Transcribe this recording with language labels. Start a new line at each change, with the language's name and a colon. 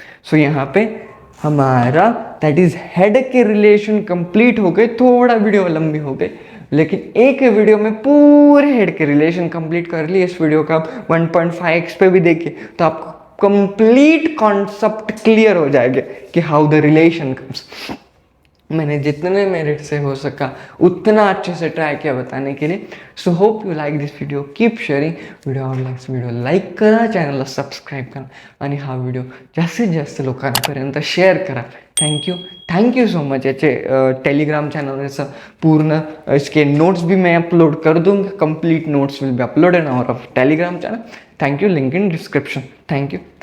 Hindi: सो यहाँ पे हमारा दैट इज हेड के रिलेशन कंप्लीट हो गए, थोड़ा वीडियो लंबी हो गई, लेकिन एक वीडियो में पूरे हेड के रिलेशन कंप्लीट कर लिए। इस वीडियो का 1.5x पे भी देखिए तो आपको कंप्लीट कॉन्सेप्ट क्लियर हो जाएगा कि
English: How the relation comes.
Hindi: मैंने जितने मेरिट से हो सका उतना अच्छे से ट्राय किया बताने के लिए।
English: so hope you like this video, keep sharing video,
Marathi: आवडल्यास व्हिडिओ लाईक करा, चॅनलला सबस्क्राईब करा, आणि हा व्हिडिओ जास्तीत जास्त लोकांपर्यंत शेअर करा।
English: Thank you so much.
Marathi: याचे
Hindi: टेलीग्राम चैनल पूर्ण इसके नोट्स भी मैं अपलोड कर दूंगा,
English: Complete notes will be uploaded on our Telegram channel. Thank you, link in description. Thank you.